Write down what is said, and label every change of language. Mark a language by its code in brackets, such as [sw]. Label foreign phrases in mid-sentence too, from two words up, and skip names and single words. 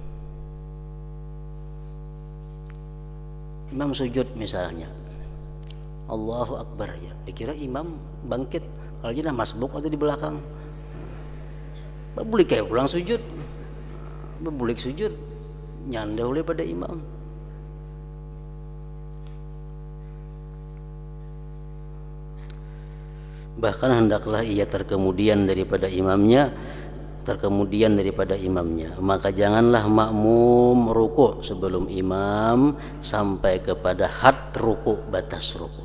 [id] Imam sujud misalnya, Allahu Akbar ya, dikira imam bangkit, kalau dia masbuk atau di belakang. [bjn] Bebulik kayak pulang sujud, bebulik sujud, nyandahului pada imam. [id] Bahkan hendaklah ia terkemudian daripada imamnya, maka janganlah makmum rukuk sebelum imam sampai kepada had rukuk, batas rukuk.